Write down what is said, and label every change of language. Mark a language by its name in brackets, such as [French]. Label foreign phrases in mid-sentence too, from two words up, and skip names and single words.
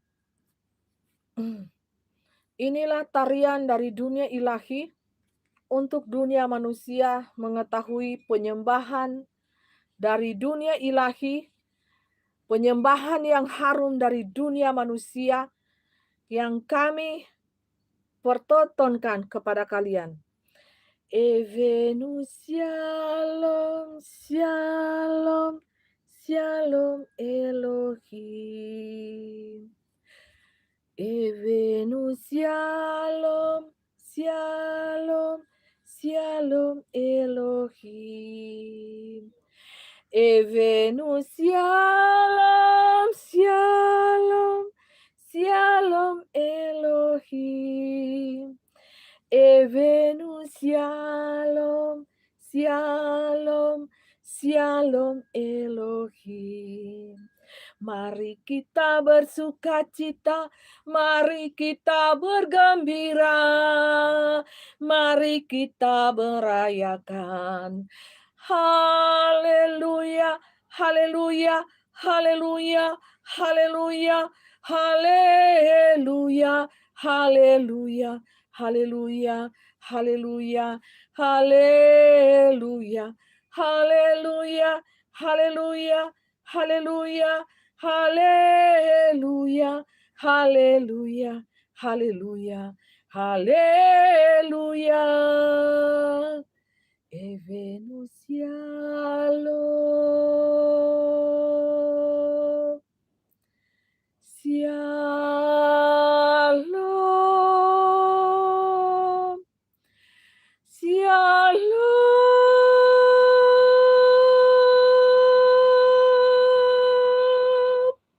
[Indonesian] Inilah tarian dari dunia ilahi untuk dunia manusia mengetahui penyembahan dari dunia ilahi, penyembahan yang harum dari dunia manusia yang kami pertontonkan kepada kalian. [Hebrew] הבאנו שלום, שלום, שלום אלוהים. הבאנו שלום, שלום אלוהים. הבאנו שלום, שלום, שלום אלוהים. הבאנו שלום, שלום, שלום אלוהים. [Indonesian] Mari kita bersukacita, mari kita bergembira, mari kita merayakan. Haleluya, haleluya, haleluya, haleluya, haleluya, haleluya, haleluya, haleluya, haleluya, haleluya, haleluya, haleluya, haleluya, haleluya, haleluya, haleluya. [Hebrew] הבאנו שלום, שלום, שלום.